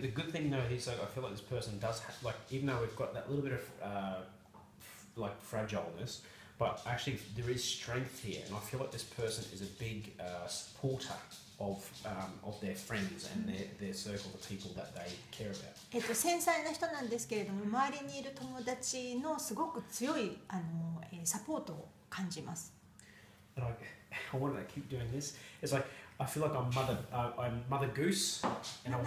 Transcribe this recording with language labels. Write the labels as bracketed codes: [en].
[en] The good thing though is like I feel like this person does like even though we've got that little bit of like fragileness, but actually there is strength here, and I feel like this person is a big supporter of their friends and their circle, the people that they care about. [ja] 繊細な人なんですけれども、周りにいる友達のすごく強いサポートを感じます。 [en] And I want to keep doing this. It's like I feel like I'm Mother Goose, and I want to.